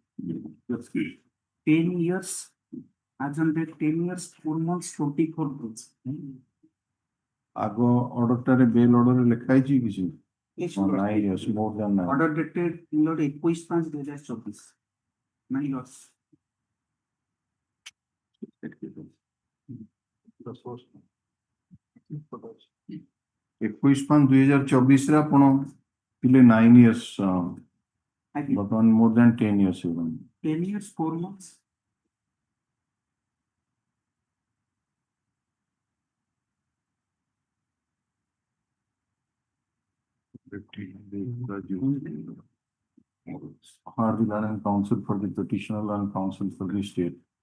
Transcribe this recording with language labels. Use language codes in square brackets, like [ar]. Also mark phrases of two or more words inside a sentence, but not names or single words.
[en] 10 years, as on that 10 years, 4 months, 24 days. [or] ଆଗ ଅର୍ଡରଟାରେ ବେଲ୍ ଅର୍ଡରରେ ଲେଖା ହେଇଛି କିଛି? [en] Yes, Oh, sir. 9 years, more than 9. Order dated 21/5/2024. 9 years. [or] 21/5/2024 ରେ ଆପଣ ଥିଲେ 9 years, [en] Aye. [or] ବର୍ତ୍ତମାନ [en] more than 10 years [or] ହେଇଗଲାଣି। [en] 10 years, 4 months. Are the learning counsel for the petitioner and counsel for the state?